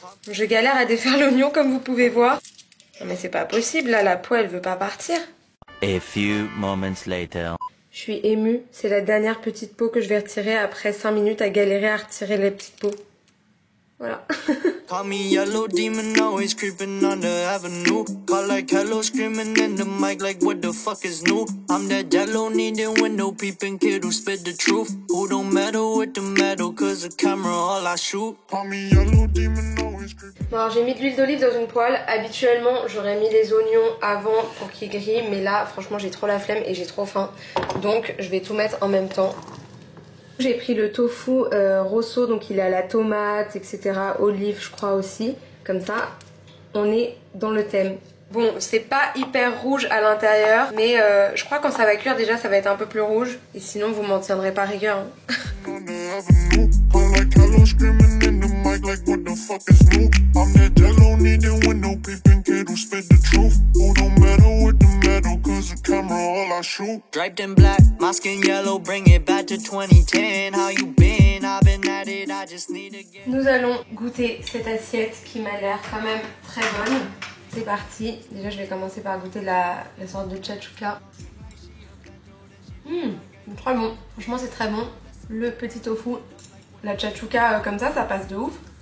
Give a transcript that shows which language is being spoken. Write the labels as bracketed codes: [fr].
[fr] Je galère à défaire l'oignon comme vous pouvez voir. Non mais c'est pas possible là, la peau elle veut pas partir. [en] A few moments later. [fr] Je suis émue, c'est la dernière petite peau que je vais retirer après 5 minutes à galérer à retirer les petites peaux. Voilà. [en] Call me yellow demon, always creeping on the avenue. Call like hello, screaming in the mic like what the fuck is new? I'm that jello needing window peeping kid who spit the truth. Who don't meddle with the metal, cause the camera all I shoot. Call me yellow demon, always creeping. [fr] Bon, alors j'ai mis de l'huile d'olive dans une poêle. Habituellement j'aurais mis les oignons avant pour qu'ils grillent, mais là franchement j'ai trop la flemme et j'ai trop faim. Donc je vais tout mettre en même temps. J'ai pris le tofu rosso, donc il a la tomate, etc. Olive je crois aussi. Comme ça, on est dans le thème. Bon, c'est pas hyper rouge à l'intérieur, mais je crois que quand ça va cuire déjà ça va être un peu plus rouge. Et sinon vous m'en tiendrez pas rigueur. Hein. [en] Draped in black, my skin yellow, bring it back to 2010. How you been? I've been at it, I just need to get... [fr] Nous allons goûter cette assiette qui m'a l'air quand même très bonne. C'est parti. Déjà je vais commencer par goûter la sorte de tchatchouka. Très bon. Franchement c'est très bon. Le petit tofu, la tchatchouka comme ça passe de ouf.